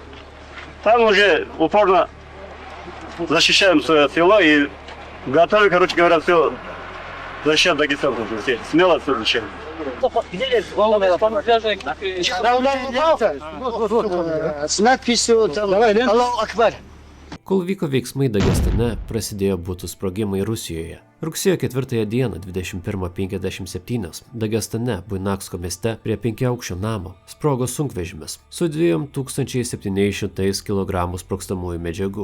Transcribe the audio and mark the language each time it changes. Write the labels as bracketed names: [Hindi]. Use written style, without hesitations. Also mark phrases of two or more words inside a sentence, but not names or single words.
[Russian] Там уже упорно защищаем свое село и готовы, короче говоря, все защищать Дагестан. Смело все защищаем. С надписью «Аллаху Акбар». [Lithuanian] Kol vyko veiksmai Dagestane, prasidėjo butų sprogimai Rusijoje. Rugsėjo 4 dieną 21:57 Dagestane, Buinaksko mieste, prie 5-aukščio namo sprogo sunkvežimis su 2700 kg sprogstamųjų medžiagų.